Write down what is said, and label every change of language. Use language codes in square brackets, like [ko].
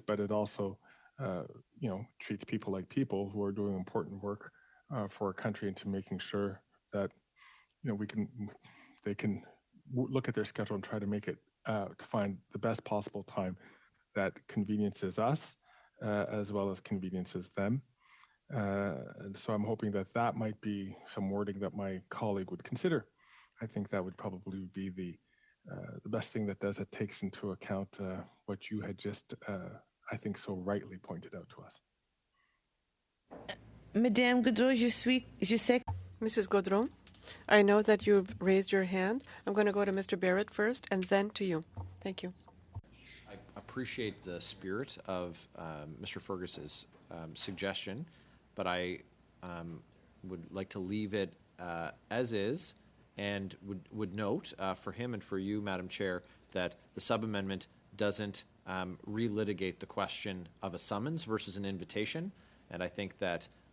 [en] But it also, treats people like people who are doing important work for our country, into making sure that, they can look at their schedule and try to make it to find the best possible time that conveniences us as well as conveniences them. And so I'm hoping that might be some wording that my colleague would consider. I think that would probably be the best thing that takes into account what you had just, I think, so rightly pointed out to us. [fr] Madame Gaudreau, je sais. [en] Mrs. Gaudreau, I know that you've raised your hand. I'm going to go to Mr. Barrett first and then to you. Thank you. I appreciate the spirit of Mr. Fergus's suggestion, but I would like to leave it as is, and would note for him and for you, Madam Chair, that the sub-amendment doesn't relitigate the question of a summons versus an invitation. And I think that